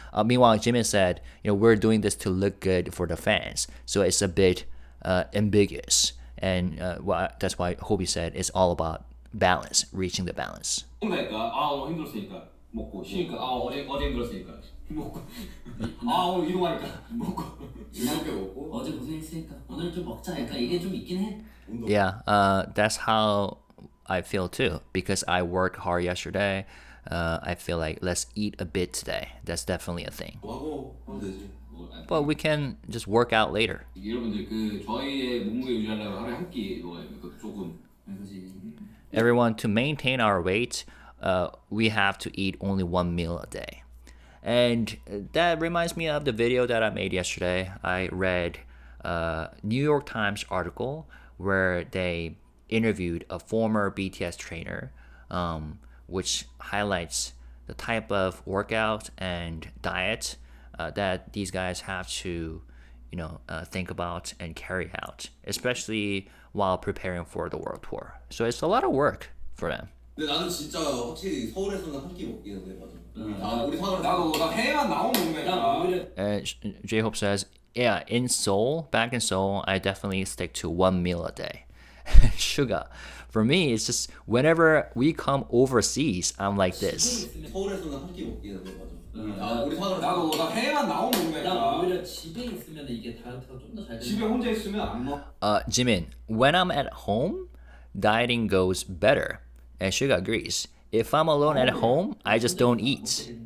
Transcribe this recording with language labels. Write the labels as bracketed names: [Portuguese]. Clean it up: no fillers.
[English] Meanwhile, Jimin said, we're doing this to look good for the fans. So it's a bit ambiguous. And that's why Hobie said it's all about balance, reaching the balance. [Korean] 힘들니까 힘들었으니까 먹고 쉬니까 어제 힘들었으니까 먹고 오늘 이동하니까 먹고 즐겁게 먹고 어제 고생했으니까 오늘 좀 먹자 할까 이게 좀 있긴 해. [English] Yeah, that's how I feel too. Because I worked hard yesterday, I feel like let's eat a bit today. That's definitely a thing. [Korean] 하고 하면 되지. [English] But we can just work out later. [Korean] 여러분들 그 저희의 몸무게 유지하려면 하루에 한 끼 먹어야 돼요. 조금. [English] Everyone, to maintain our weight, we have to eat only one meal a day. And that reminds me of the video that I made yesterday. I read a New York Times article where they interviewed a former BTS trainer, which highlights the type of workout and diet that these guys have to, think about and carry out, especially while preparing for the world tour. So it's a lot of work for them. [Korean] 근데 나는 진짜 확실히 서울에서는 한 끼 먹기는 해. 맞아. 우리 사과를 나 해외만 나오면 먹네. [English] And J-Hope says, yeah, in Seoul, back in Seoul, I definitely stick to one meal a day. SUGA, for me, it's just whenever we come overseas, I'm like this. [Korean] 서울에서는 한 끼 먹기는 해. 맞아. 우리 사과를 나 해외만 나오면 먹네. 난 오히려 집에 있으면 이게 다이어트가 좀 더 잘 집에 되는. 혼자 있으면 안 먹. [English] Jimin, when I'm at home, dieting goes better. And SUGA agrees. If I'm alone at home, I just don't eat.